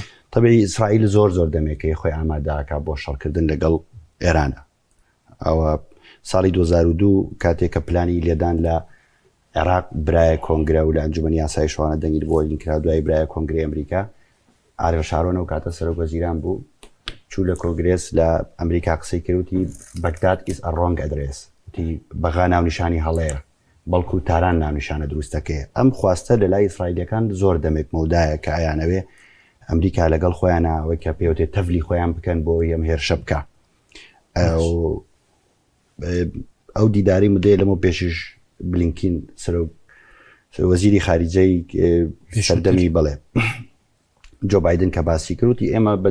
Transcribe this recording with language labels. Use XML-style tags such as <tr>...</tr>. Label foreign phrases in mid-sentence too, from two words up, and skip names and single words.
<ckb>طبعی ئیسرائیل زۆر زۆر دەمێکەی خۆی ئامادەکە بۆ شەڕکردن لەگەڵ ئێرانە ئەوە ساڵی 2002 کاتێک کە پلانی لێدان لە عێراق برایە کۆنگرە و لە ئەنجومەنی یاسایشوانە دەنگیر بۆ ئینکرا دوای برایە کۆنگری ئەمریکا ئارێ شارۆنە و کاتە سەرۆکوەزیران بوو چوو لە کۆنگرێس لە ئەمریکا قسەی کردوتی بەگداد</ckb> <en>is a wrong address</en> <ckb>وتی بەغا ناونیشانی هەڵەیە بەڵکو تاران ناونیشانە دروستەکەی ئەم خواستە لە لای ئیسرائیلەکان زۆر دەمێک مەودایە کە ئایانەوێ ئەمریکا لەگەڵ خۆیانە ئەوەی کە پێوتێت تەفلی خۆیان بکەن بۆ ئەم هێرشە بکە ئەو دیداری مدەیە لەمە پێشش بلینکین وەزیری خارجەی سەردەمی بڵێ جۆ بایدن کە باسی کردوتی ئێمە بە</ckb>